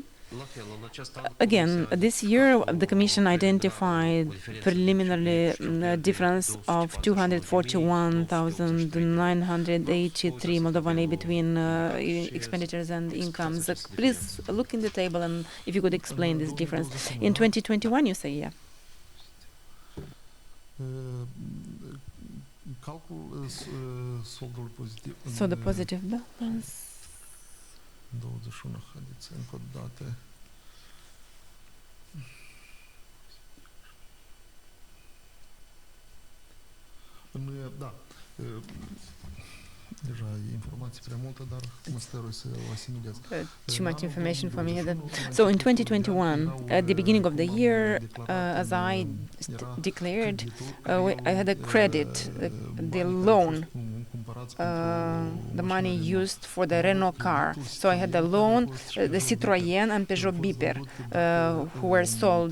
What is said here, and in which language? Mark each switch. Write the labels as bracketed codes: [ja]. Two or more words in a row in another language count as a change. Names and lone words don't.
[en] Again, this year the Commission identified preliminarily a difference of 241,983 Moldovan lei between expenditures and incomes. Please look in the table, and if you could explain this difference. In 2021, you say, yeah. So the positive balance. 21, [ro] haideți încă o dată. Da. Deja e informație prea multă, dar mă stărui să o asimilez. [en] Too much information for me. So in 2021, at the beginning of the year, as I declared, I had a credit, the loan, the money used for the Renault car. So I had the loan, the Citroën and Peugeot Biper, who were sold.